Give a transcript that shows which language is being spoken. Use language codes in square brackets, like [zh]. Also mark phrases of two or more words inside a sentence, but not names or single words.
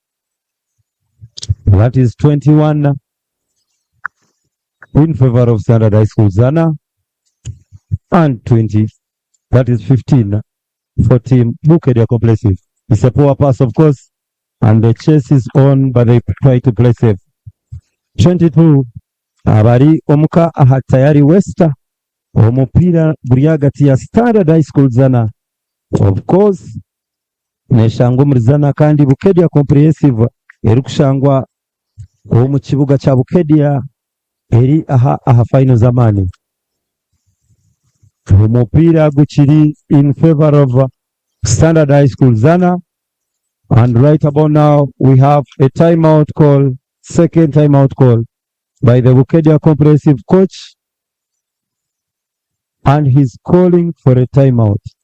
[en] That is 21 in favor of Standard High School Zzana. And 20. That is 15 for team Bukeddea Comprehensive. It's a poor pass, of course. And the chase is on, but they try to play safe. 22. [nyn] Abari omuka aha tayari West. Omupira guri hagati ya Standard High School Zzana, [en] of course, [nyn] neshangwa muri Zzana kandi Bukeddea Comprehensive eri kushangwa mu kibuga cya Bukeddea eri aha final zamani. Umupira guchiri [en] in favor of [nyn] Standard High School Zzana. [en] And right about now, we have a timeout call, second timeout call by the Bukeddea Comprehensive coach. And he's calling for a timeout.